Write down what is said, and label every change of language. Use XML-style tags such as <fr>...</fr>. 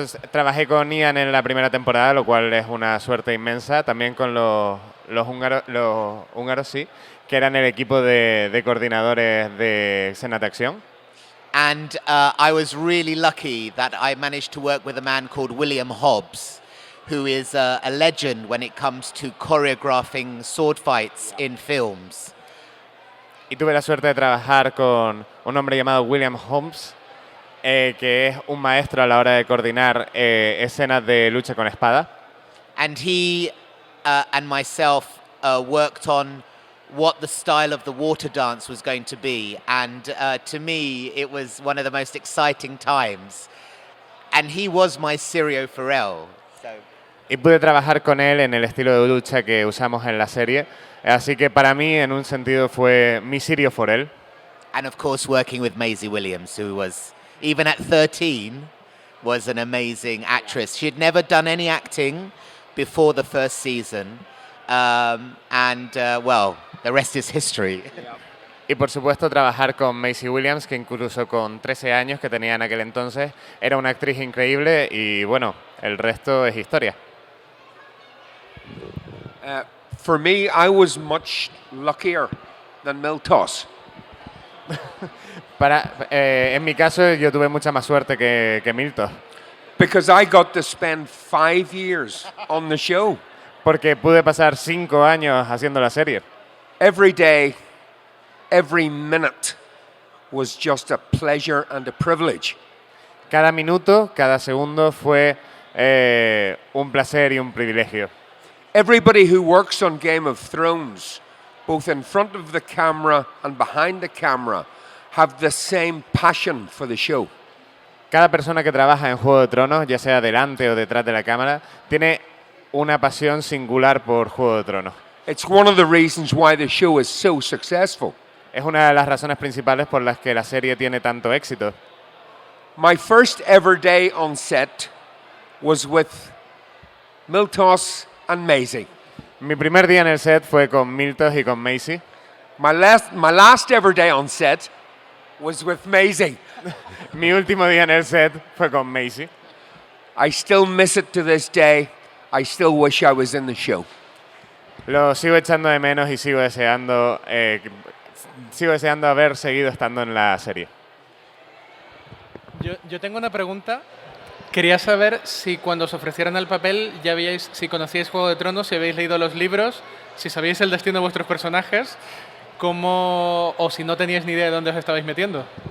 <es>Trabajé con Ian en la primera temporada, lo cual es una suerte inmensa. También con los húngaros, sí, que eran el equipo de coordinadores de escenas de acción.</es> <en>And I was really lucky that I managed to work with a man called William Hobbs, who is a legend when it comes to choreographing sword fights in films.</en> <es>Y tuve la suerte de trabajar con un hombre llamado William Hobbs, que es un maestro a la hora de coordinar escenas de lucha con espada.</es> <en>And he and myself worked on what the style of the water dance was going to be, and to me it was one of the most exciting times, and he was my Sirio Farrell.</en> <es>Y pude trabajar con él en el estilo de lucha que usamos en la serie, así que para mí en un sentido fue mi Sirio Farrell.</es> <en>And of course working with Maisie Williams, who was, even at 13, was an amazing actress. She had never done any acting before the first season, well, the rest is history.</en> <es>Y por supuesto trabajar con Maisie Williams, que incluso con 13 años que tenía en aquel entonces, era una actriz increíble y bueno, el resto es historia.</es> <en>For me, I was much luckier than Miltos.</en> <es>En mi caso, yo tuve mucha más suerte que Milton.</es> <en>Because I got to spend 5 years on the show.</en> <es>Porque pude pasar 5 años haciendo la serie.</es> <en>Every day, every minute was just a pleasure and a privilege.</en> <es>Cada minuto, cada segundo fue un placer y un privilegio.</es> <en>Everybody who works on Game of Thrones, both in front of the camera and behind the camera, have the same passion for the show.</en> <es>Cada persona que trabaja en Juego de Tronos, ya sea delante o detrás de la cámara, tiene una pasión singular por Juego de Tronos.</es> <en>It's one of the reasons why the show is so successful.</en> <es>Es una de las razones principales por las que la serie tiene tanto éxito.</es> <en>My first ever day on set was with Miltos and Maisie.</en> <es>Mi primer día en el set fue con Miltos y con Maisie.</es> <en>My last ever day on set was with Maisie.</en> <es>Mi último día en el set fue con Maisie.</es> <en>I still miss it to this day. I still wish I was in the show.</en> <es>Lo sigo echando de menos y sigo deseando haber seguido estando en la serie. Yo tengo una pregunta. Quería saber si cuando os ofrecieron el papel ya si conocíais Juego de Tronos, si habéis leído los libros, si sabíais el destino de vuestros personajes, o si no teníais ni idea de dónde os estabais metiendo.</es>